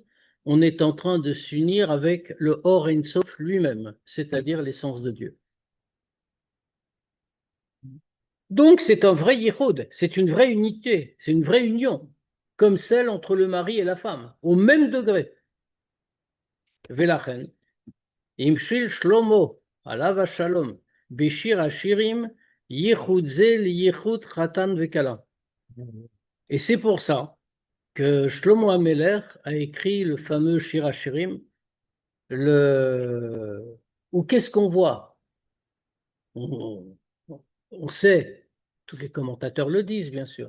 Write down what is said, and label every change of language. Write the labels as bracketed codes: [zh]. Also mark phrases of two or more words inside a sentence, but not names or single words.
[fr] On est en train de s'unir avec le Or Ein Sof lui-même, c'est-à-dire l'essence de Dieu. Donc c'est un vrai yichud, c'est une vraie unité, c'est une vraie union, comme celle entre le mari et la femme, au même degré. [he] ולכן, המשיל שלמה, עליו השלום, בשיר השירים, יחוד זה יחוד חתן וכלה. [fr] Et c'est pour ça que Shlomo Ameler a écrit le fameux Shir Hashirim, où qu'est-ce qu'on voit? On, on sait, tous les commentateurs le disent bien sûr,